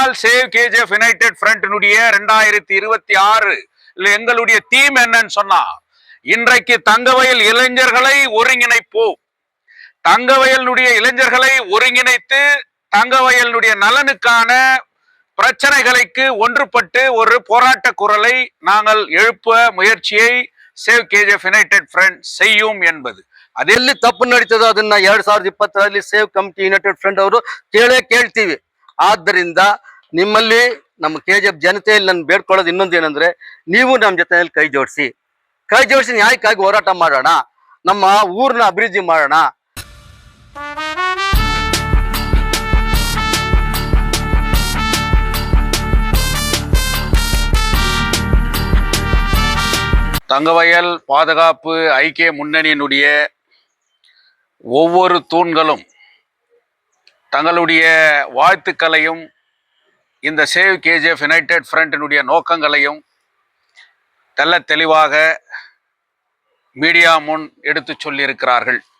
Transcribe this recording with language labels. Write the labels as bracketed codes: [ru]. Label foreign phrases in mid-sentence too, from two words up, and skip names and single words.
[ta] ஆனால் சேவ் கேஜிஎஃப் யுனைடெட் ஃப்ரண்டினுடைய 2026 எங்களுடைய தீம் என்னன்னு சொன்னா, இன்றைக்கு தங்கவயல் இளைஞர்களை ஒருங்கிணைப்போம். தங்கவயலுடைய இளைஞர்களை ஒருங்கிணைத்து தங்கவயலுடைய நலனுக்கான பிரச்சனைகளுக்கு ஒன்றுபட்டு ஒரு போராட்ட குரலை நாங்கள் எழுப்ப முயற்சியை ಸೇವ್ ಕೆಜಿಎಫ್ ಯುನೈಟೆಡ್ ಫ್ರಂಟ್ செய்யும் என்பது. [kn] ಅದೆಲ್ಲಿ ತಪ್ಪು ನಡೀತದೋ ಅದನ್ನ 2020ರಲ್ಲಿ ಸೇವ್ ಕಮಿಟಿ ಯುನೈಟೆಡ್ ಫ್ರಂಟ್ ಅವರು ಕೇಳ್ತೀವಿ. ಆದ್ದರಿಂದ ನಿಮ್ಮಲ್ಲಿ ನಮ್ಮ ಕೆಜಿಎಫ್ ಜನತೆಯಲ್ಲಿ ನಾನು ಬೇಡ್ಕೊಳ್ಳೋದು ಇನ್ನೊಂದು ಏನಂದ್ರೆ, ನೀವು ನಮ್ಮ ಜೊತೆಯಲ್ಲಿ ಕೈ ಜೋಡಿಸಿ ನ್ಯಾಯಕ್ಕಾಗಿ ಹೋರಾಟ ಮಾಡೋಣ, ನಮ್ಮ ಊರನ್ನ ಅಭಿವೃದ್ಧಿ ಮಾಡೋಣ. [ta] தங்கவயல் பாதுகாப்பு ஐக்கிய முன்னணியினுடைய ஒவ்வொரு தூண்களும் தங்களுடைய வாழ்த்துக்களையும் இந்த சேவ் கேஜிஎஃப் யுனைடெட் ஃப்ரண்டினுடைய நோக்கங்களையும் தெல்ல தெளிவாக மீடியா முன் எடுத்து சொல்லியிருக்கிறார்கள்.